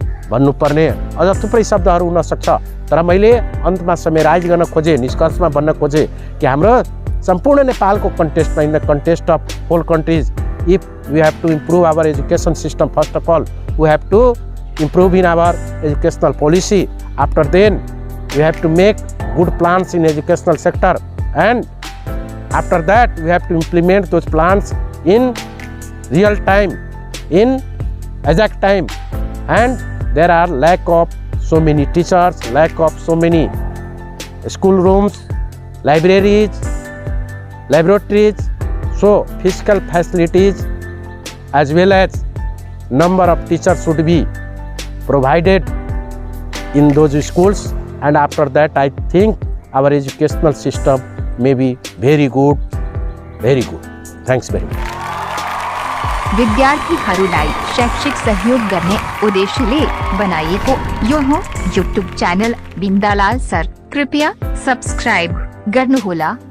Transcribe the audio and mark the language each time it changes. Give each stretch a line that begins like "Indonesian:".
Nepali: भन्नुपर्ने अझ थुप्रै शब्दहरू हुन सक्छ, तर मैले अन्तमा समेराइज गर्न खोजेँ, निष्कर्षमा भन्न खोजेँ कि हाम्रो सम्पूर्ण नेपालको कन्टेस्टमा,
English: In the contest of whole countries, if we have to improve our education system, first of all we have to improve in our educational policy. After then we have to make good plans in educational sector, and after that we have to implement those plans in real time, in exact time. And there are lack of so many teachers, lack of so many school rooms, libraries, laboratories. So physical facilities as well as number of teachers should be provided in those schools, and after that I think our educational system may be very good, very good. Thanks very much.
Nepali: विद्यार्थीहरूलाई शैक्षिक सहयोग गर्ने उद्देश्यले बनाइएको यो हो YouTube channel बिन्दालाल sir. कृपया subscribe गर्नुहोला।